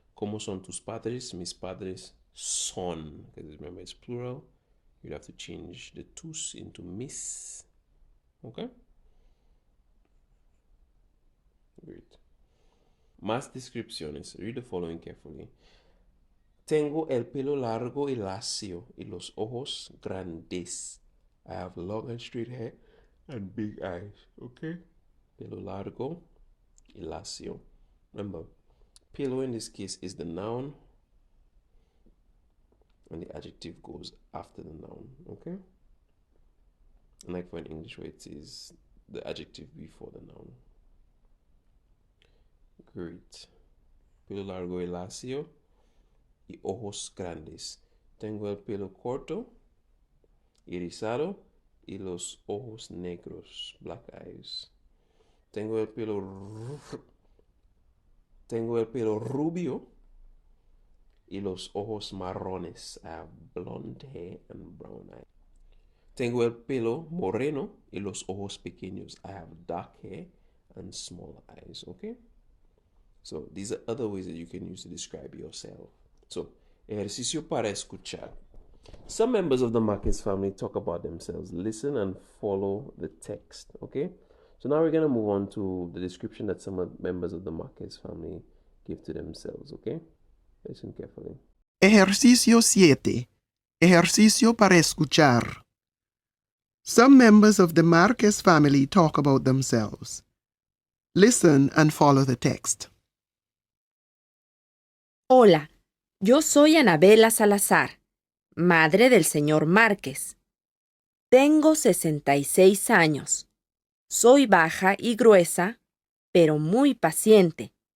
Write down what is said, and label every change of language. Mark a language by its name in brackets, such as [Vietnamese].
[Spanish] ¿Cómo son tus padres? Mis padres son. [English] Because remember, it's plural. You'd have to change the tus into mis. Okay? Great. [Spanish] Más descripciones. [English] Read the following carefully. [Spanish] Tengo el pelo largo y lacio y los ojos grandes. [English] I have long and straight hair and big eyes. Okay? [Spanish] Pelo largo y lacio. [English] Remember, pelo in this case is the noun and the adjective goes after the noun. Okay? And like for in English where it is the adjective before the noun. Great. [Spanish] pelo largo y lacio y ojos grandes. Tengo el pelo corto y rizado y los ojos negros, [English] black eyes. [Spanish] Tengo el pelo tengo el pelo rubio y los ojos marrones. [English] I have blonde hair and brown eyes. [Spanish] Tengo el pelo moreno y los ojos pequeños. [English] I have dark hair and small eyes. Okay? So these are other ways that you can use to describe yourself. [Spanish] So, ejercicio para escuchar. [English] Some members of the Marquez family talk about themselves. Listen and follow the text. Okay? So now we're going to move on to the description that some members of the Marquez family give to themselves. Okay? Listen carefully. [Spanish] Ejercicio 7. Ejercicio para escuchar. [English] Some members of the Marquez family talk about themselves. Listen and follow the text. [Spanish] Hola, yo soy Anabela Salazar, madre del señor Márquez. Tengo 66 años. Soy baja y gruesa, pero muy paciente.